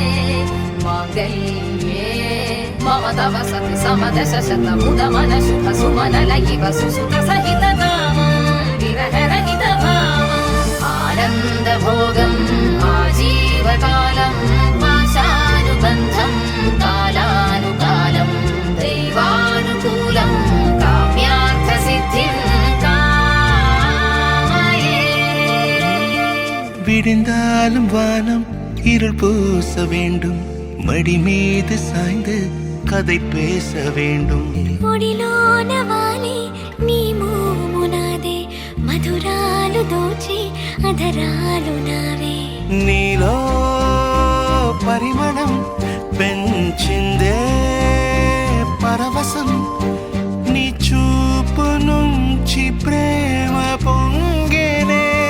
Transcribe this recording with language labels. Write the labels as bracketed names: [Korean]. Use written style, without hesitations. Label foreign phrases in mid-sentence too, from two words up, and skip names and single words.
[Sanskrit] మాంగళ్యే మమ తవ సతి సమదశ శత ముద మన శుభ సుమన లయివ సుసుత సహిత విరహరహిత భావం ఆనంద భోగం ఆజీవకాలం పాశానుబంధం కాలానుకాలం దైవానుకూలం కామ్యార్థ సిద్ధిం కామయే [Tamil] விடிந்தாலும் வானம் இருள் பூச வேண்டும் மடி மீது சாய்ந்து கதை பேச வேண்டும் [Telugu] ఒడిలోన వాలి నీ మోము నాదే మధురాలు దోచి అధరాలు నావే నీలో పరిమళం పెంచిందే పరవశం నీ చూపు నుంచి ప్రేమ పొంగేనే